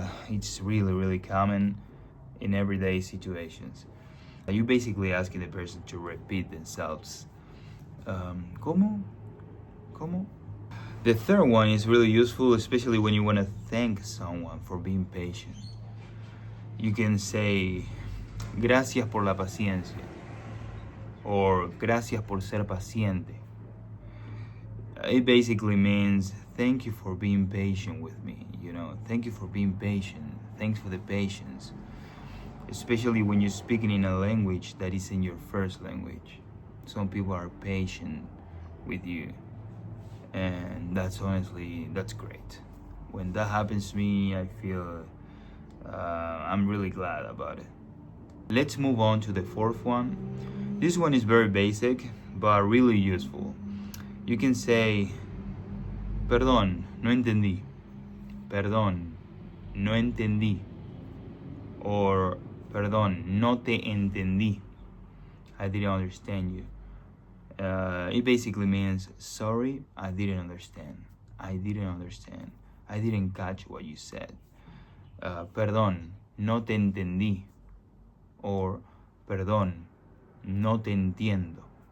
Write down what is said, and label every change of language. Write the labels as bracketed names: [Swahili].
[English] It's really, really common in everyday situations. You're basically asking the person to repeat themselves. [Spanish] ¿Cómo? ¿Cómo? [English] The third one is really useful, especially when you want to thank someone for being patient. You can say, [Spanish] gracias por la paciencia, or gracias por ser paciente. [English] It basically means thank you for being patient with me, thank you for being patient, thanks for the patience. Especially when you're speaking in a language that isn't your first language. Some people are patient with you, and that's great. When that happens to me, I feel I'm really glad about it. Let's move on to the fourth one. This one is very basic, but really useful. You can say, [Spanish] perdón, no entendí. Perdón, no entendí. Or, perdón, no te entendí. [English] I didn't understand you. It basically means, sorry, I didn't understand. I didn't catch what you said. [Spanish] Perdón, no te entendí. Or, perdón, no te entiendo.